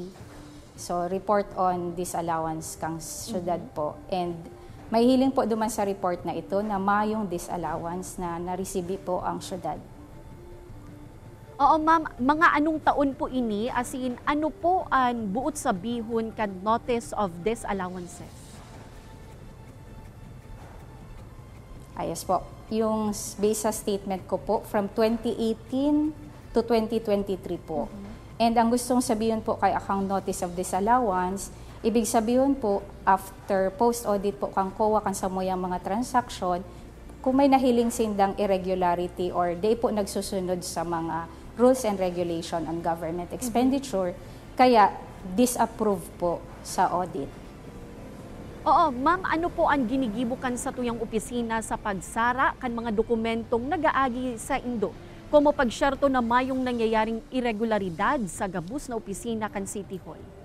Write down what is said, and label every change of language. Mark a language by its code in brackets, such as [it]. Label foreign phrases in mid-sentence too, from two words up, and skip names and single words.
[bik] So, [en] report on disallowance [bik] kang syudad po. And may hiling po duman sa report na ito na mayong disallowance na naresibi po ang syudad. Oo, ma'am. Mga anong taon po ini? As in, ano po ang buot sabihon kan [en] notice of disallowances? [bik] Ayos po. [tl] Yung base sa statement ko po, [en] from 2018 to 2023 [tl] po. And ang gustong sabihin po kay account [en] notice of disallowance, [tl] Ibig sabihin po, [en] after post-audit [bik] po kang COA kan sa moyang mga transaction, kung may nahiling sindang irregularity or di po nagsusunod sa mga [en] rules and regulation on government expenditure, [bik] kaya disapprove po sa audit. Oo, ma'am, ano po ang ginigibukan sa tuyang opisina sa pagsara kan mga dokumentong nagaagi sa Indo? Como pagsyerto na mayong nangyayaring irregularidad sa gabus na opisina kan City Hall?